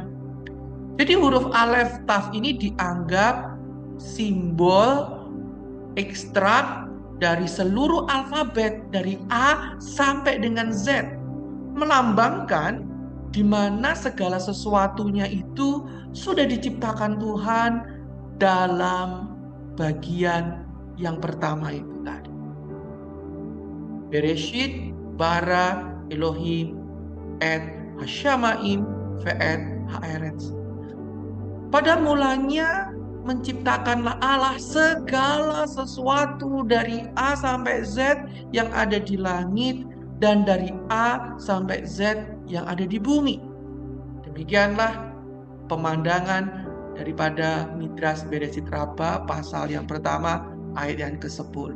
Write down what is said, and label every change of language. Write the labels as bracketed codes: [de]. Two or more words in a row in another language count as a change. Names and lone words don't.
[id] Jadi huruf alef taf ini dianggap simbol ekstrak dari seluruh alfabet dari A sampai dengan Z, melambangkan di mana segala sesuatunya itu sudah diciptakan Tuhan dalam bagian yang pertama itu tadi. [he] בראשית ברא אלוהים את השמים ואת הארץ. [id] Pada mulanya menciptakanlah Allah segala sesuatu dari A sampai Z yang ada di langit dan dari A sampai Z yang ada di bumi. Demikianlah pemandangan daripada Midras Bereshit Rabbah pasal yang pertama ayat yang ke-10.